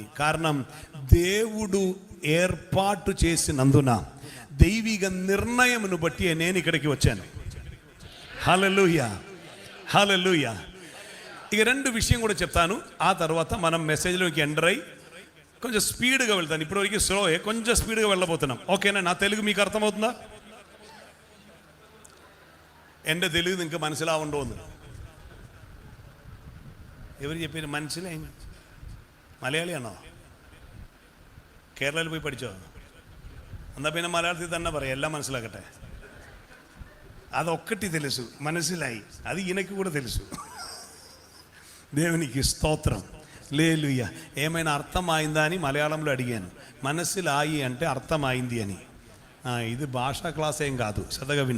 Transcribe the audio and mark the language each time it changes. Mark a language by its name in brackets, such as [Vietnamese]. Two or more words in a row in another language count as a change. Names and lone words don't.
[Telugu] కారణం దేవుడు ఏర్పాటు చేసినందున దైవిక నిర్ణయమును బట్టి నేను ఇక్కడికి వచ్చాను. హల్లెలూయా. హల్లెలూయా. ఇక రెండు విషయం కూడా చెప్తాను. ఆ తర్వాత మనం మెసేజ్లోకి ఎంటర్ అయ్యి కొంచెం స్పీడ్గా వెళ్తాను. ఇప్పటివరకు స్లోయే, కొంచెం స్పీడ్గా వెళ్ళబోతున్నాం. ఓకేనా? నా తెలుగు మీకు అర్థమవుతుందా? [Malayalam] എൻ്റെ తెలుగు നിങ്ങൾക്ക് മനസ്സിലാവുണ്ടോന്ന് ഇവർ చెప్పారు. മനസ്സിലായി? മലയാളിയാണോ? കേരളയിൽ പോയി പഠിച്ചോ? എന്നാൽ പിന്നെ മലയാളത്തിൽ തന്നെ പറയാം, എല്ലാം മനസ്സിലാക്കട്ടെ. [Telugu] అదొక్కటి తెలుసు, మనసిలాయి. అది ఈయనకి కూడా తెలుసు. దేవునికి స్తోత్రం. హల్లెలూయా. ఏమైనా అర్థమైందా అని మలయాళంలో అడిగాను. మనసిలాయి అంటే అర్థమైంది అని. ఇది భాషా క్లాస్ ఏం కాదు, శ్రద్ధగా విను.